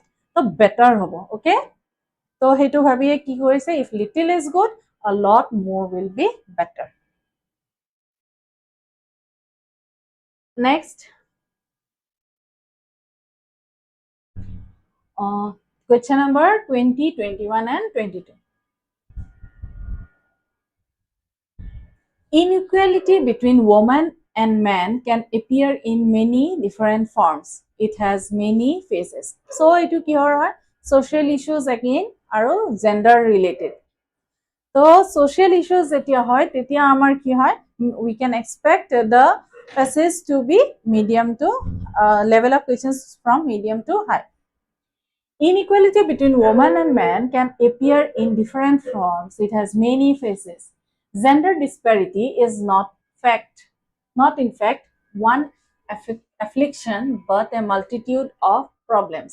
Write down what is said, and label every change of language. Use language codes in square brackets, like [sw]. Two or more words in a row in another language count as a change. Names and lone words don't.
[en] So better hobo, okay? So [as] সেইটো ভাবিয়ে কি কৰিছে [en] if little is good, a lot more will be better. Next, question number 20, 21 and 22. Inequality between woman and man can appear in many different forms. It has many faces. So [as] এইটো কি হয় [en] social issues again aro gender related. So social issues [as] যেতিয়া হয় তেতিয়া আমাৰ কি হয় [en] we can expect the faces to be medium to level of questions from medium to high. Inequality between woman and man can appear in different forms. It has many faces. Gender disparity is not in fact one affliction but a multitude of problems.